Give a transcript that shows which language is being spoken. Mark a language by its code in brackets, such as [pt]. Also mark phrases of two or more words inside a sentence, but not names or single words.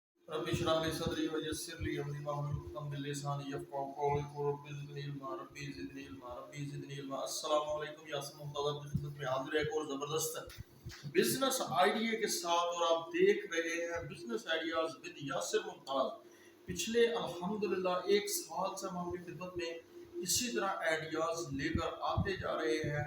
[ar] رب اشرح لي صدري ويسر لي أمري واحلل عقدة من لساني يفقهوا قولي رب زدني علما رب زدني علما رب زدني علما. السلام عليكم [ur] یاسین ممتاز کی خدمت میں حاضر ہے ایک اور زبردست [en] business idea [ur] کے ساتھ، اور آپ دیکھ رہے ہیں بزنس آئیڈیاز وِد یاسر ممتاز. پچھلے الحمدللہ ایک سال سے ہم آپ کی خدمت میں اسی طرح آئیڈیاز لے کر آتے جا رہے ہیں.